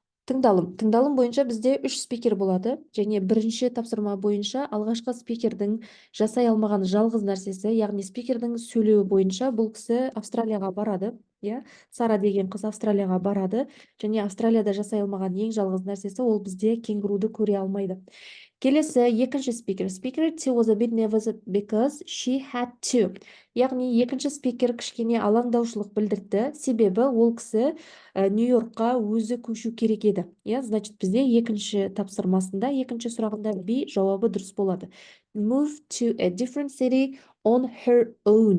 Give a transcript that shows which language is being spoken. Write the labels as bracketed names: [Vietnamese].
[Kazakh] Тыңдалым бойынша бізде 3 спикер болады, және бірінші тапсырма бойынша алғашқы спикердің жасай алмаған жалғыз нәрсесі, яғни спикердің сөйлеуі бойынша бұл кісі Австралияға барады, иә, Сара деген қыз Австралияға барады, және Австралияда жасай алмаған ең жалғыз нәрсесі ол бізде кенгуруды көре алмайды. Келесі екінші спикер. [English] Speaker two was a bit nervous because she had to. [Kazakh] Яғни екінші спикер кішкене алаңдаушылық білдірді, себебі ол кісі Нью-Йоркқа өзі көшу керек еді. Значит, бізде екінші тапсырмасында, екінші сұрағында B жауабы дұрыс болады. [English] Move to a different city on her own.